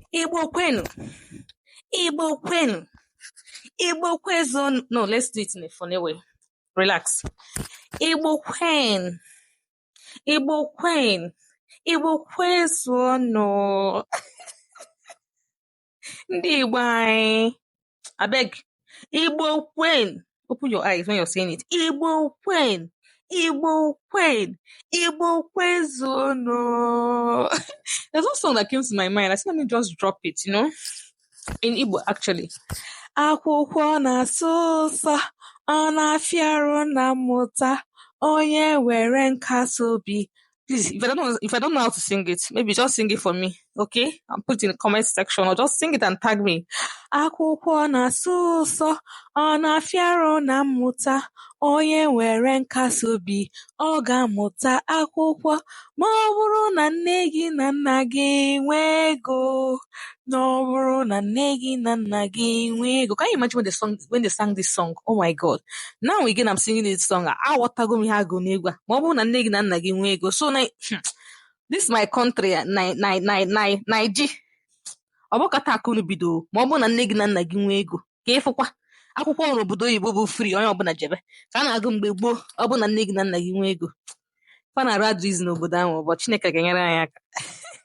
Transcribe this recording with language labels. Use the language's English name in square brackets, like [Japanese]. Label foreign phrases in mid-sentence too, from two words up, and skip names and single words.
[Igbo] Igbo kwenu. Igbo kwenu. Igbo kwezo-, [English] no, let's do it in a funny way. Relax. [Igbo] Igbo kwen. Igbo kwen. Igbo kwezo-, no. Ndị Igbo anyị. Abeg. Igbo kwen. [English] Open your eyes when you're saying it. Igbo kwen. Igbo kwen. Igbo kwezo-, no. There's one song that came to my mind. I said, "Let me just drop it," you know? In Igbo, actually. [Igbo] Akwụkwọ na-asụ ụsọ, ọ na-afịarụ na mmụta. Onye were nkasi obi. [English] Please, if I don't know, if I don't know how to sing it, maybe just sing it for me, okay? I'll put it in the comment section or just sing it and tag me. [Igbo] Akwụkwọ na-asụ ụsọ, ọ na-afịarụ na mmụta. Onye were nkasi obi, ọ ga-amụta akwụkwọ. Ma ọ bụrụ na nne gị na nna gị nwe ego, na ọ bụrụ na nne gị na nna gị nwe ego. [English] Can you imagine when they sung, when they sang this song? Oh my God. Now again, I'm singing this song. [Igbo] Aghọtago m ihe agụ n'egwu a. Ma ọ bụrụ na nne gị na nna gị nwe ego. So, na, [English] hmm, this is my country, na, na, na, na, Naiji. [Igbo] Ọ bụ kata akụ unu bido, ma ọ bụrụ na nne gị na nna gị nwe ego. Ka ịfụkwa, akwụkwọ ọrụ obodo oyibo bụ free, onye ọbụla jebe. Ka a na-agụ mgbe gboo, ọ bụrụ na nne gị na nna gị nwe ego. Fa na-arụ advice n'obodo ahụ, but Chineke ga-enyere anyị aka.